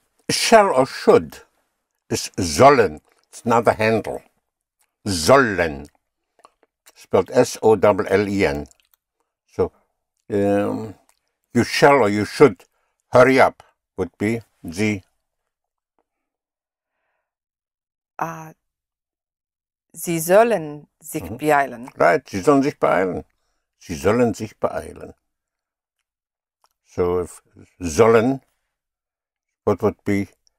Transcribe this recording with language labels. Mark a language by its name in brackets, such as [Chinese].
[English] Shall or should is sollen. It's another handle. Sollen. Spelled S-O-L-L-E-N. So, you shall or you should hurry up would be Sie. [German] Sie sollen sich beeilen. Right, Sie sollen sich beeilen. Sie sollen sich beeilen. [English] So, if sollen, what would be?